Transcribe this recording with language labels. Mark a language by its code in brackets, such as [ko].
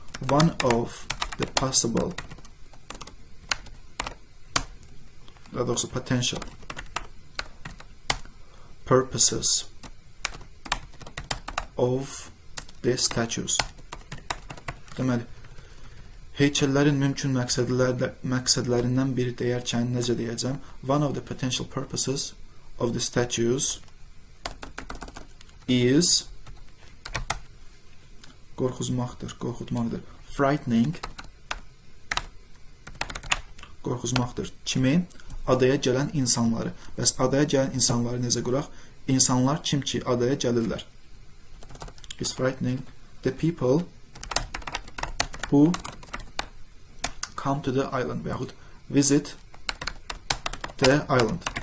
[en] One of the possible, [az] daha doğrusu [en] potential purposes of the statues. [az] Deməli, heykəllərin mümkün məqsədlərindən biri deyərkən necə deyəcəm? [en] One of the potential purposes of the statues is, [az] qorxuzmaqdır, qorxutmaqdır. Frightening qorxuzmaqdır. Kimi? Adaya gələn insanları. Bəs adaya gələn insanları necə quraq? İnsanlar kim ki adaya gəlirlər? [en] It's frightening the people who come to the island [az] və yaxud [en] visit the island.